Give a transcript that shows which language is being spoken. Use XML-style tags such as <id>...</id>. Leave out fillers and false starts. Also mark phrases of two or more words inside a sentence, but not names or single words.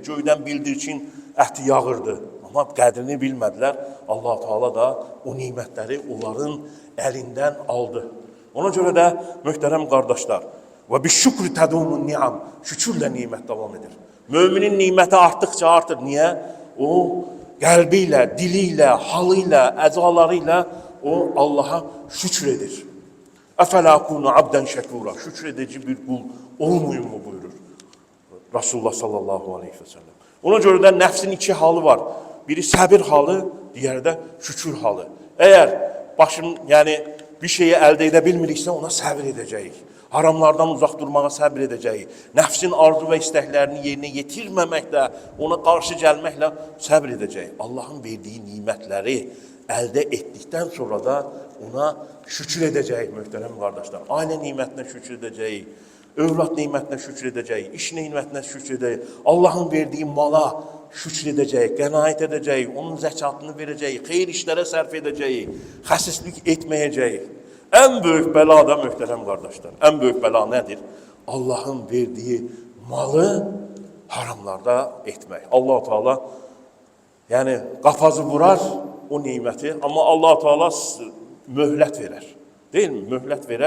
<az>Göydən bildirçin əti yağırdı. Amma qədrini bilmədilər. Allah-u Teala da o nimətləri onların əlindən aldı. Ona görə də möhtərəm qardaşlar,</az> <ar>وبالشكر تدوم النعم,</ar> <az>şükürlə nimət davam edir. Müminin niməti artdıkça artır. Niye? O qəlbiyle, diliyle, halıyla, əzalarıyla o Allah'a şükür edir.</az> <ar>أفلا أكون عبدا شكورا.</ar> <tr>Şükür edici bir kul olmayın mu buyurur Resulullah</tr> <ar>صلى الله عليه وسلم.</ar> <az>Ona göre de nəfsin iki halı var. Biri səbir halı, diğeri de şükür halı.</az> <tr>Eğer yani bir şeyi elde edebilmiriksə</tr> <az>ona səbir edəcəyik. Haramlardan uzaq durmağa səbir edəcəyik. Nəfsin arzu və istəklərini yerinə yetirməməklə, ona qarşı gəlməklə səbir edəcəyik. Allahın verdiyi nimətləri əldə etdikdən sonra da ona şükür edəcəyik möhtərəm qardaşlar. Ailə nimətinə şükür edəcəyik, övlad nimətinə şükür edəcəyik, iş nimətinə şükür edəcəyik, Allahın verdiyi mala şükür edəcəyik, qənaət edəcəyik, onun zəkatını verəcəyik, xeyir işlərə sərf edəcəyik, xəsislik etməyəcəyik.</az> <tr>En büyük bela da möhtərəm qardaşlar. En büyük bela nedir? Allah'ın verdiği malı haramlarda etmek.</tr> <az>Allah-u Teala yani qapazı vurar o nimeti ama Allah-u Teala möhlət verer.</az> <tr>Değil mi? Möhlət verer.</tr>